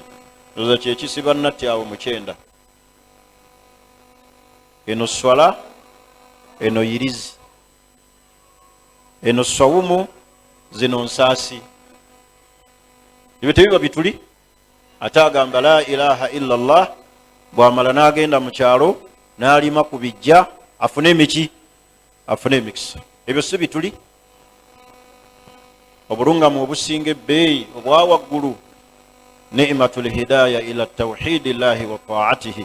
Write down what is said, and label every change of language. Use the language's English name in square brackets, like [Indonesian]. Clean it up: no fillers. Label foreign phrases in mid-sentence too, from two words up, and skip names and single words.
[Ganda] Oza kyekisiba nnatti awo mu kyenda. Eno swala, eno yirizi, eno swawumu, zino nsaasi. Ebyo tebiba bituli. Ate agamba [Arabic] لا إله إلا الله, [Ganda] bw'amala n'agenda mu kyalo n'alima ku bijja afune emiki, afune emikisa. Ebyo si bituli. Obulungamu obusinga ebbeeyi obwa waggulu, [Arabic] نعمة الهداية إلى توحيد الله وطاعته.